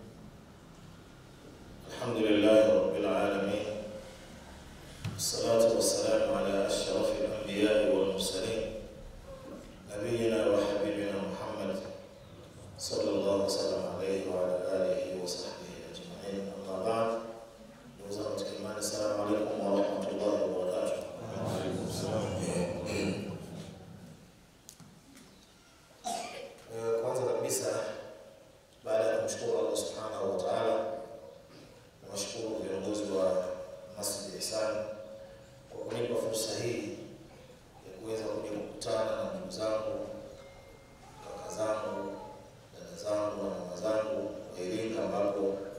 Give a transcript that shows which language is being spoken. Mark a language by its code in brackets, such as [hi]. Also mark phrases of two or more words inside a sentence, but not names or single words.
[ar] الحمد لله رب العالمين، والصلاة والسلام على أشرف الأنبياء والمرسلين نبينا وحبيبنا محمد صلى الله وسلم عليه وعلى آله وصحبه أجمعين. أما بعد، السلام عليكم ورحمة الله وبركاته. وعليكم السلام. [sw] Kwanza kabisa, baada ya kumshukuru [ar] الله سبحانه وتعالى, [sw] nawashukuru viongozi wa Masjid Ihsan kwa kunipa fursa hii ya kuweza kuja kukutana na ndugu zangu, kaka zangu, dada zangu na mama zangu wa Iringa, ambapo